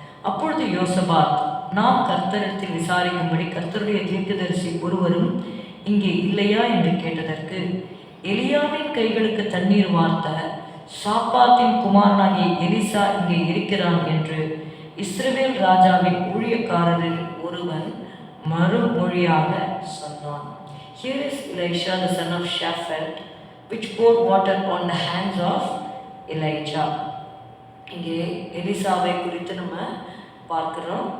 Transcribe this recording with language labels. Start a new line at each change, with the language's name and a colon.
Tamil: அப்பொழுது யோசபாத், நாம் கர்த்தரிடத்தில் விசாரிக்கும்படி கர்த்தருடைய தீர்க்கதரிசி ஒருவரும் இங்கே இல்லையா என்று கேட்டதற்கு, எலியாவின் கைகளுக்கு தண்ணீர் வார்த்த சாப்பாத்தின் குமாரனாகிய எலிசா இங்கே இருக்கிறான் என்று இஸ்ரவேல் ராஜாவின் ஊழியக்காரரில் ஒருவன் மறுமொழியாக சொன்னான்.
English: Here is Elisha the son of Shaphat, which poured water on the hands of Elijah.
Tamil: இங்கே எலிசாவை குறித்து நம்ம பார்க்கிறோம்.